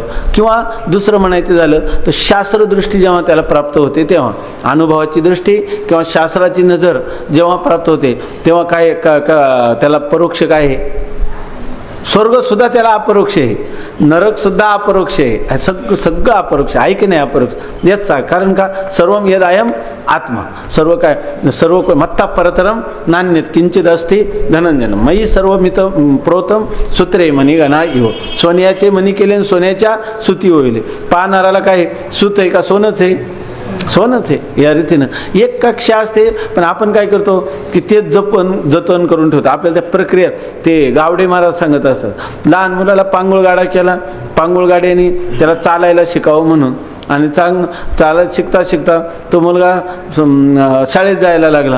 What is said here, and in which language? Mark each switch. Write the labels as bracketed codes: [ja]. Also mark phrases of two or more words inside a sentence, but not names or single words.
[mr] किंवा दुसरं म्हणायचं झालं तर शास्त्रदृष्टी जेव्हा त्याला प्राप्त होते तेव्हा, अनुभवाची दृष्टी किंवा शास्त्राची नजर जेव्हा प्राप्त होते तेव्हा काय त्याला परोक्ष काय आहे, स्वर्ग सुद्धा त्याला अपरोक्ष आहे, नरक सुद्धा अपरोक्ष आहे, सगळं अपरोक्ष आहे की नाही अपरोक्ष. याच कारण का, [sa] सर्वम यद अयम आत्मा, सर्व काय सर्व मत्ता परतरम नान्यत किंचित अस्ति धनंजन मयी सर्व मित प्रोतम सूत्रे मणी गणा इव. [mr] सोन्याचे मणी केले आणि सोन्याच्या सुती होईल. पाहणाराला काय सूत आहे का, सोनच आहे, सोनच आहे. या रीतीनं एक कक्षा असते, पण आपण काय करतो की तेच जतन करून ठेवतो. आपल्याला त्या प्रक्रियेत ते गावडे महाराज सांगत असतात, लहान मुलाला पांगुळ गाडा केला, पांगुळ गाड्याने त्याला चालायला शिकावं म्हणून आणि चालत शिकता शिकता तो मुलगा शाळेत जायला लागला.